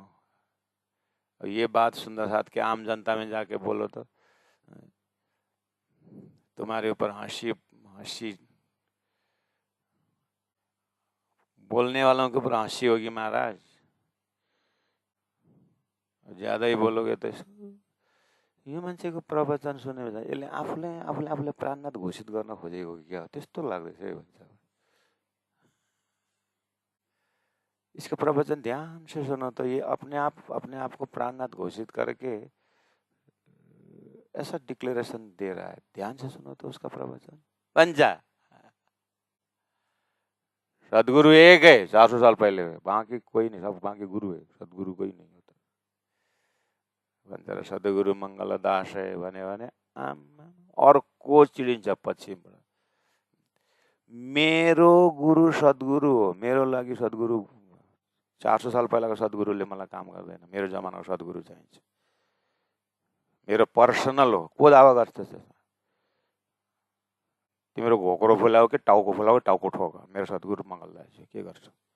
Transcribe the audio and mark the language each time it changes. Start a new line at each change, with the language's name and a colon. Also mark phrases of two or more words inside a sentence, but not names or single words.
Hindi: और ये बात सुंदर साथ के आम जनता में जाके बोलो तो तुम्हारे ऊपर हंसी हंसी, बोलने वालों के ऊपर हंसी होगी महाराज, ज्यादा ही बोलोगे तो
Nepali: यो मान्छेको प्रवचन सुनेर यसले आफूले आफूले आफूले प्राणनाथ घोषित गर्न खोजेको क्या हो त्यस्तो लाग्दैछ है भन्छ।
Hindi: इसका प्रवचन ध्यान से सुनो तो ये अपने आप को प्राणनाथ घोषित करके ऐसा डिक्लेरेशन दे रहा है, ध्यान से सुनो तो उसका प्रवचन बन जा। सदगुरु एक है, 400 साल पहले है, बाकी कोई नहीं, सब बाकी गुरु है, सदगुरु कोई नहीं होता।
Nepali: भन्छ सदगुरु मंगल दास है भने और को चिडिन्छ पश्चिमबाट। मेरो गुरु सदगुरु हो, मेरो लागि सदगुरु 400 साल पहिलाको सदगुरुले मलाई काम गर्दैन, मेरो जमानाको सदगुरु चाहिन्छ, मेरो पर्सनल हो। को दावा गर्छ? तिम्रो घोक्रो फुलाऊ कि टाउको फुलाऊ, टाउको ठोक, मेरो सदगुरु मङ्गलदास के गर्छ?